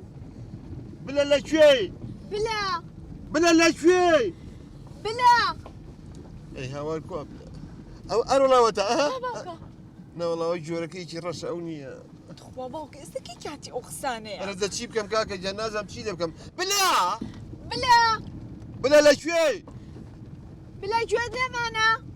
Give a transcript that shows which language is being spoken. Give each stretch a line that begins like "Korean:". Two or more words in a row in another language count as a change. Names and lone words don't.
Central Kurdish: بلا لەکوێی بلا بلا لەکوێی بلا ئەی هاوار کوا ئەو ئەرۆڵاوەتە باوکە نەوەڵاوە جۆرەکەیکی ڕەش ئەو نییە خوا باوکە ئێستاکی کاتی ئەو قسانەیە ئەرە دە چی بکەم کاکە جا نازانم چی لێ بکەم بلا بلا بلا لەکوێی بلا گوێت لێمانە